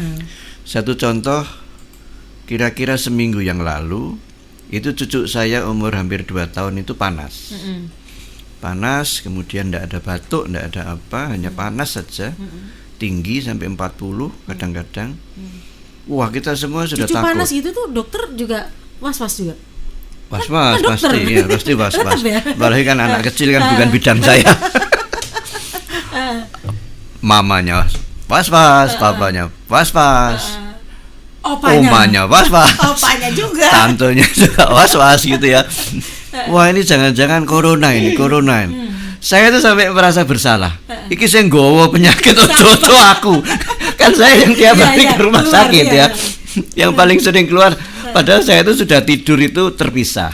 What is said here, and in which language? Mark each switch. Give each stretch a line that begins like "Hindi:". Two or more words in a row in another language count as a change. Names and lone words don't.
Indonesian: Satu contoh, kira-kira seminggu yang lalu, itu cucu saya umur hampir 2 tahun itu panas. Panas, kemudian tidak ada batuk, tidak ada apa, hanya panas saja, tinggi sampai 40 kadang-kadang. Wah, kita semua sudah cucu takut. Panas itu tuh dokter juga was-was juga? Was-was pasti was-was. Apalagi kan anak kecil kan bukan bidang saya. Mamanya was-was, papanya was-was, omanya was-was, opanya juga, tantonya juga was-was gitu ya. Wah ini jangan-jangan corona ini. Saya tuh sampai merasa bersalah.
Javanese: Iki saya nggawa penyakit ojo aku.
Indonesian: Kan saya yang tiap hari ke rumah sakit ya. Yang paling sering keluar. Padahal saya itu sudah tidur itu terpisah.